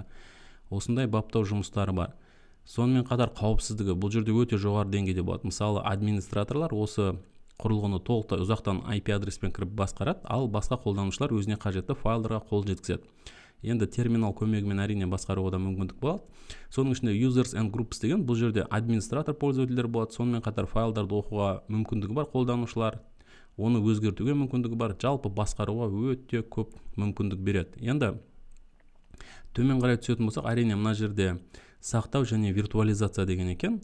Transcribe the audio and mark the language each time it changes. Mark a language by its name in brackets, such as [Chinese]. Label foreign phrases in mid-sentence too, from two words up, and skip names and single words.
[Kazakh] Осындай баптау жұмыстары бар. Сонымен қатар қауіпсіздігі бұл жерде өте жоғары деңгейде болады. Мысалы администраторлар осы құрылғыны толықтай ұзақтан IP адреспен кіріп басқарады, ал басқа қолданушылар өзіне қажетті файлдарға қол жеткізеді. Енді терминал көмегімен әрине басқаруға да мүмкіндік болады. Соның ішінде [English] users and groups [Kazakh] деген бұл жерде администратор пользовательдер болады, сонымен қатар файлдарды оқуға мүмкіндігі бар қолданушылар, оны өзгертуге мүмкіндігі бар, жалпы басқаруға өте көп мүмкіндік береді. Енді төмен қарай түсетін болсақ, әрине мына жерде сақтау және виртуализация деген екен.